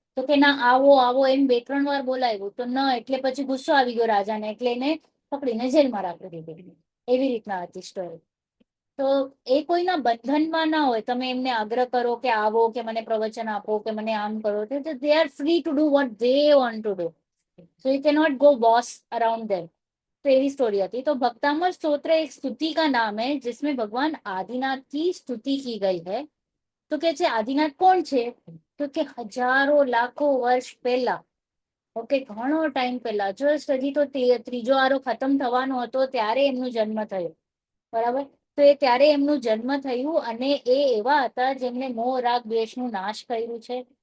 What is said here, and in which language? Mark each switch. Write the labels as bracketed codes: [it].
[gu] તો કે ના, આવો આવો એમ 2-3 વાર બોલાવ્યું તો ન, એટલે પછી ગુસ્સો આવી ગયો રાજાને, એટલે એને પકડીને જેલમાં રાખી દીધી. એવી રીતના હતી સ્ટોરી. તો એ કોઈના બંધનમાં ના હોય. તમે એમને આગ્રહ કરો કે આવો, કે મને પ્રવચન આપો, કે મને આમ કરો, તો [en] they are free to do [gu] what they want to do. [en] So you cannot go boss around them. [hi] तो यही स्टोरी आती. तो भक्तामृत स्तोत्र एक स्तुति का नाम है जिसमें भगवान आदिनाथ की स्तुति की गई है. [gu] तो કે છે આદિનાથ કોણ છે? તો કે હજારો લાખો વર્ષ પહેલા, ઓકે, ઘણો ટાઈમ પહેલા, જસ્ટ હજી તો ત્રીજો આરો ખતમ થવાનો હતો ત્યારે એમનો જન્મ થયો. બરાબર? તો એ ત્યારે એમનું જન્મ થયું, અને એ એવા હતા જેમને મોહ રાગ દ્વેષનું નાશ કર્યું છે.